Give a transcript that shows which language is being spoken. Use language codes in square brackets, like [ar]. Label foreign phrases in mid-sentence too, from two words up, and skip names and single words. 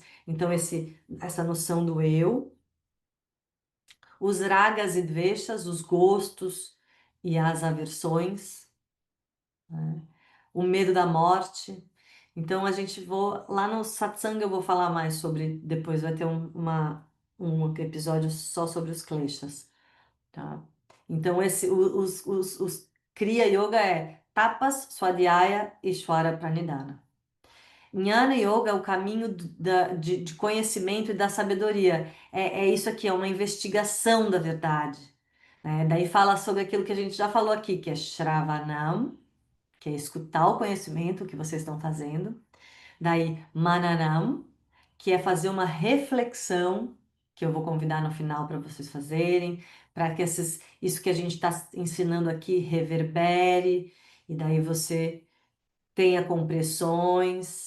[pt] Então essa noção do eu, os ragas e dveshas, os gostos e as aversões, né? o medo da morte. Então a gente vou lá no satsang eu vou falar mais sobre, depois vai ter um episódio só sobre os kleshas, tá? Então os Kriya Yoga é Tapas, Swadhyaya e Shvara Pranidhana. Jnana Yoga é o caminho de conhecimento e da sabedoria. É isso aqui, é uma investigação da verdade, né? Daí fala sobre aquilo que a gente já falou aqui, que é Shravanam, que é escutar o conhecimento que vocês estão fazendo. Daí Mananam, que é fazer uma reflexão, que eu vou convidar no final para vocês fazerem, para que isso que a gente está ensinando aqui reverbere, e daí você tenha compressões.